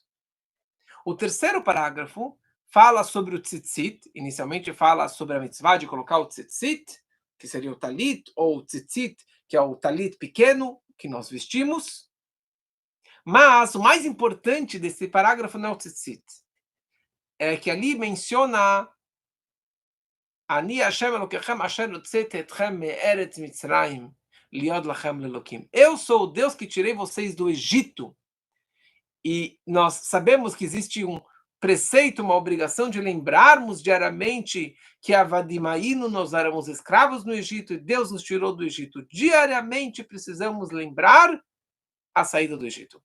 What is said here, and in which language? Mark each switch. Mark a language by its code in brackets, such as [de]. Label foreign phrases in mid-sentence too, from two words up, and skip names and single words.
[pt] O terceiro parágrafo fala sobre o tzitzit, inicialmente fala sobre a mitzvah de colocar o tzitzit, que seria o talit, ou o tzitzit, que é o talit pequeno que nós vestimos. Mas o mais importante desse parágrafo não é o tzitzit. É que ali menciona [he] אני השם אלקיכם אשר הוצאתי אתכם מארץ מצרים ליות לכם לאלקים. [pt] Eu sou o Deus que tirei vocês do Egito. E nós sabemos que existe um preceito, uma obrigação de lembrarmos diariamente que Avadimaíno nós éramos escravos no Egito e Deus nos tirou do Egito. Diariamente precisamos lembrar a saída do Egito.